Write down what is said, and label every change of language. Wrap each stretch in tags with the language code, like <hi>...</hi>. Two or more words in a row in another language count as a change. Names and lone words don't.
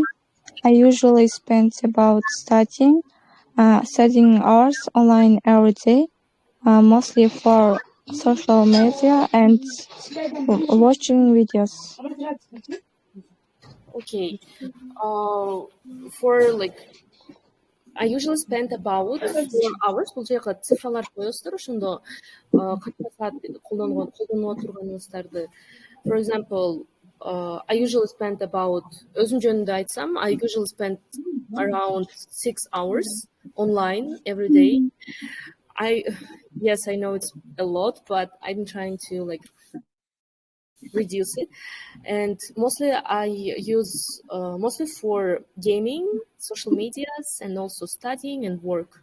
<en>I usually spend about studying hours online every day, mostly for social media and watching videos. Okay. For like, I usually spend about 4 hours.</en> <ky>Бул жерге цифралар коесуздар, ошондо канча саат колдонуп отурганыңыздарды.</ky> <en>For example, I usually spend about,</en> <ky>өзүм жөнүндө айтсам,</ky> <en>I usually spend around 6 hours online every day. Yes, I know it's a lot, but I'm trying to like reduce it. And mostly I use mostly for gaming, social medias, and also studying and work.</en>